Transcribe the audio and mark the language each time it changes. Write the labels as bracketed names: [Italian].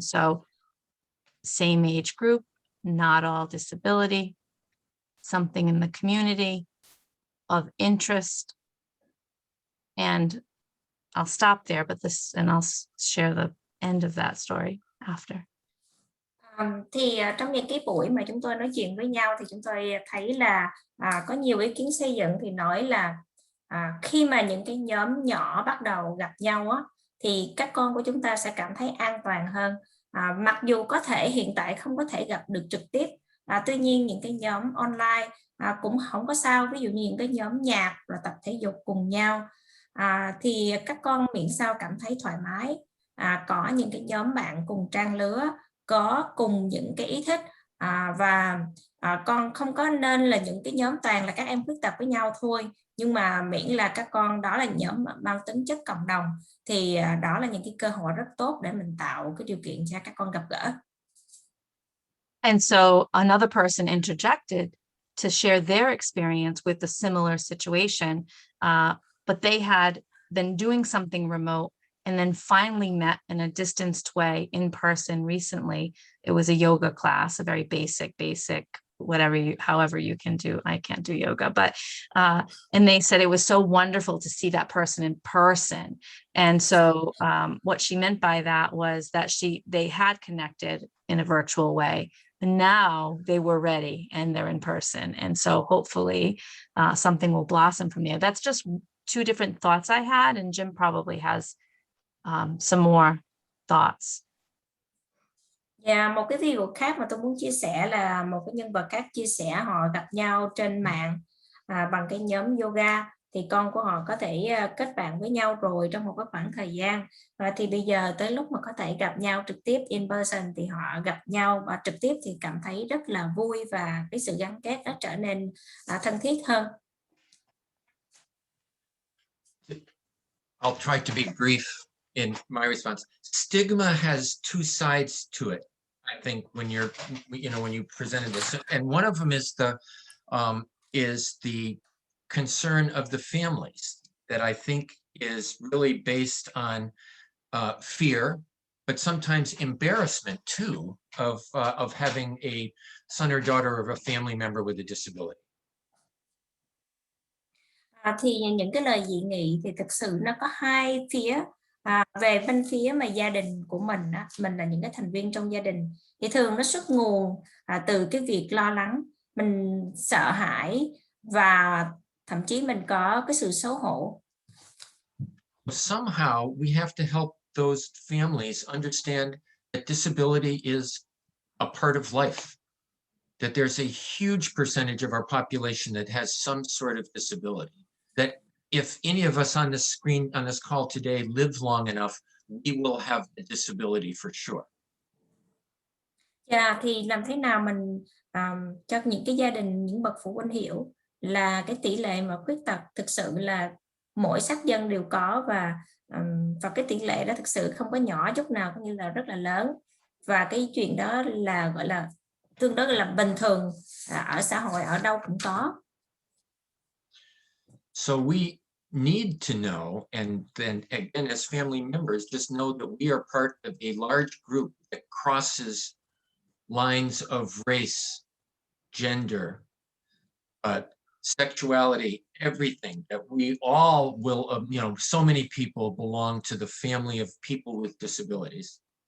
[English] So same age group, not all disability, something in the community of interest. And I'll stop there, but I'll share the end of that story after. [Vietnamese] Thì trong những cái buổi mà chúng tôi nói chuyện với nhau thì chúng tôi thấy là có nhiều ý kiến xây dựng thì nói là khi mà những cái nhóm nhỏ bắt đầu gặp nhau á, thì các con của chúng ta sẽ cảm thấy an toàn hơn. Mặc dù có thể hiện tại không có thể gặp được trực tiếp, tuy nhiên những cái nhóm online cũng không có sao. Ví dụ như những cái nhóm nhạc và tập thể dục cùng nhau, thì các con miễn sao cảm thấy thoải mái, có những cái nhóm bạn cùng trang lứa, có cùng những cái ý thích, và con không có nên là những cái nhóm toàn là các em khuyết tật với nhau thôi, nhưng mà miễn là các con đó là nhóm mang tính chất cộng đồng, thì đó là những cái cơ hội rất tốt để mình tạo cái điều kiện cho các con gặp gỡ. [English] And so another person interjected to share their experience with a similar situation, but they had been doing something remote and then finally met in a distanced way in person recently. It was a yoga class, a very basic, however you can do. I can't do yoga, but, and they said it was so wonderful to see that person in person. And so what she meant by that was that they had connected in a virtual way. And now they were ready and they're in person. And so hopefully something will blossom from there. That's just two different thoughts I had, and Jim probably has some more thoughts. [Vietnamese] Một cái ví dụ khác mà tôi muốn chia sẻ là một cái nhân vật khác chia sẻ họ gặp nhau trên mạng bằng cái nhóm yoga, thì con của họ có thể kết bạn với nhau rồi trong một cái khoảng thời gian, và thì bây giờ tới lúc mà có thể gặp nhau trực tiếp [English] in person [Vietnamese] thì họ gặp nhau và trực tiếp thì cảm thấy rất là vui, và cái sự gắn kết nó trở nên thân thiết hơn. [English] I'll try to be brief in my response. Stigma has two sides to it, I think, when you presented this, and one of them is the concern of the families that I think is really based on fear, but sometimes embarrassment too, of having a son or daughter of a family member with a disability. [Vietnamese] Thì những cái lời dị nghị thì thực sự nó có hai phía. Về bên phía mà gia đình của mình là những cái thành viên trong gia đình, thì thường nó xuất nguồn từ cái việc lo lắng, mình sợ hãi và thậm chí mình có cái sự xấu hổ. [English] Somehow we have to help those families understand that disability is a part of life, that there's a huge percentage of our population that has some sort of disability, that if any of us on this screen, on this call today, live long enough, we will have a disability for sure. [Vietnamese] Thì làm thế nào mình cho những cái gia đình, những bậc phụ huynh hiểu là cái tỷ lệ mà khuyết tật thực sự là mỗi sắc dân đều có, và cái tỷ lệ đó thực sự không có nhỏ chút nào, cũng như là rất là lớn, và cái chuyện đó là gọi là tương đối là bình thường ở xã hội, ở đâu cũng có. [English] So we need to know, and then again, as family members, just know that we are part of a large group that crosses lines of race, gender, sexuality, everything, that we all will, so many people belong to the family of people with disabilities.